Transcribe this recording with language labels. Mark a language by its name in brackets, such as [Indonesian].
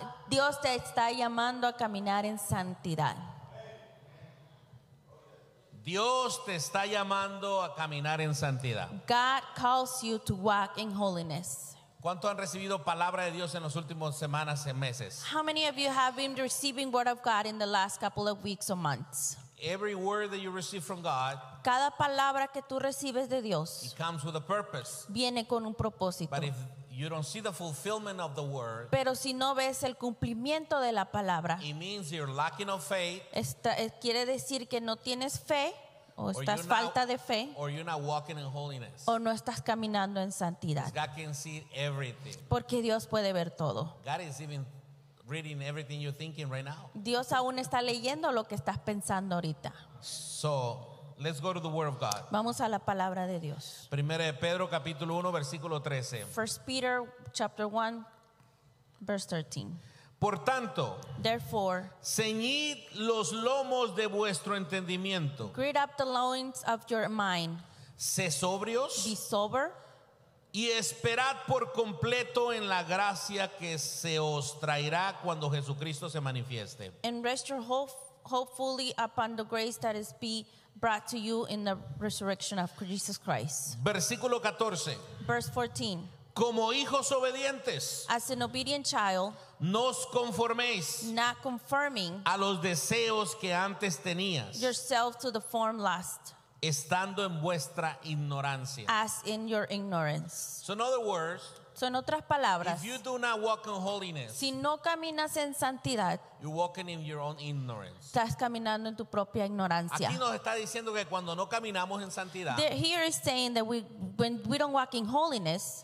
[Spanish] Dios te está llamando a caminar en santidad. Dios te está llamando a caminar en santidad. [English] God calls you to walk in holiness. [Spanish] ¿Cuánto han recibido palabra de Dios en los últimos semanas y meses? [English] How many of you have been receiving word of God in the last couple of weeks or months? Every word that you receive from God, [Spanish] cada palabra que tú recibes de Dios, [English] it comes with a purpose. [Spanish] Viene con un propósito. [English] But if you don't see the fulfillment of the word, [Spanish] pero si no ves el cumplimiento de la palabra, [English] it means you're lacking of faith. [Spanish] Quiere decir que no tienes fe, o estás falta de fe, [English] or you're not walking in holiness. [Spanish] O no estás caminando en santidad. [English] God can see everything. [Spanish] Porque Dios puede ver todo. [English] God is even reading everything you're thinking right now. [Spanish] Dios aún está leyendo lo que estás pensando ahorita. [English] So, let's go to the word of God. [Spanish] Vamos a la palabra de Dios. Primera de Pedro capítulo 1 versículo 13. [English] First Peter chapter 1 verse 13. [Spanish] Por tanto, [English] therefore, [Spanish] ceñid los lomos de vuestro entendimiento. [English] Gird up the loins of your mind. [Spanish] Sé sobrios. [English] Be sober. [Spanish] Y esperad por completo en la gracia que se os traerá cuando Jesucristo se manifieste. [English] And rest your hope fully upon the grace that is be brought to you in the resurrection of Jesus Christ. [Spanish] Versículo 14. [English] Verse 14. [Spanish] Como hijos obedientes, [English] as an obedient child, [Spanish] no os conforméis, [English] not conforming, [Spanish] a los deseos que antes tenías, [English] yourself to the form lust, [Spanish] estando en vuestra ignorancia, [English] as in your ignorance. So in other words, so in [Spanish] otras palabras, [English] if you do not walk in holiness, [Spanish] si no caminas en santidad, [English] you're walking in your own ignorance. [Spanish] Estás caminando en tu propia ignorancia. Aquí nos está diciendo que cuando no caminamos en santidad, [English] here is saying that when we don't walk in holiness,